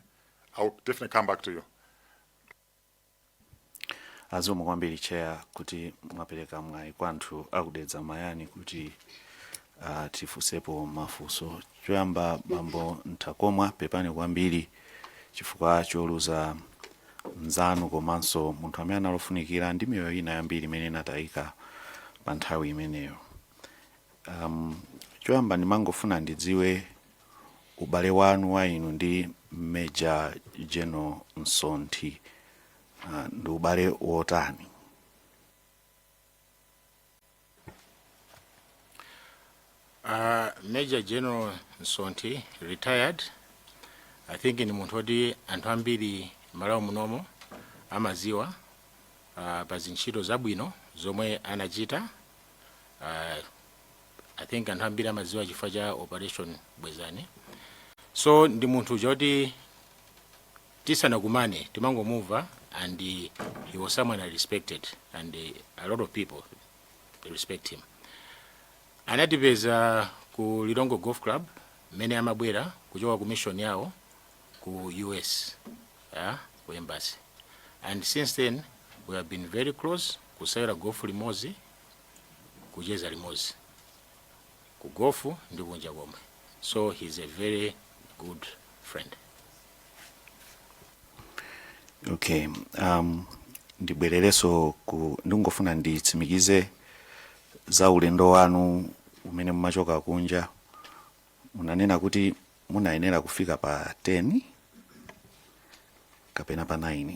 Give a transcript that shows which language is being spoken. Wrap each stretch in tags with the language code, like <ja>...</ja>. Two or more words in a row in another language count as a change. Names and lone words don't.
<en>I'll definitely come back to you.</en> <ny>Azikoma kwambiri Chair kuti mwapereka mwayi kwa anthu akudedza Mayani kuti tifusepo mafunso. Choyamba bambo Nthakomwa pepani kwambiri chifukwa choluza nzanu komanso munthu amene analofunikira ndi miyoyo ina yambiri imene inatayika pa nthawi imeneyo. Choyamba ndimangofuna ndidziwe ubale wanu wa inu ndi Major General Msonti ndi ubale wotani?</ny> <en>Major General Msonti retired. I think</en> <ny>in munthu anthu ambiri Malawi munomo amaziwa pa zintchito zabwino zomwe anachita.</ny> <en>I think</en> <ny>anthu ambiri amaziwa chifukwa cha operation Bwezani.</ny> <en>So</en> <ny>ndi munthu joti tisanakumane timangomuva</ny> <en>and he was someone I respected, and a lot of people they respect him.</en> <ny>Anatipeza ku Lilongo Golf Club mene amabwera kuchoka ku mission yawo ku US, ku embassy,</ny> <en>and since then we have been very close,</en> <ny>kusayira golf limozi, kucheza limozi, ku golf ndi kunja komwe.</ny> <en>So he's a very good friend.</en> <ny>Okay, ndibwerereso ndingofuna nditsimikize za ulendo wanu umene mumachoka kunja. Munanena kuti munayenera kufika pa 10 kapena pa 9.</ny>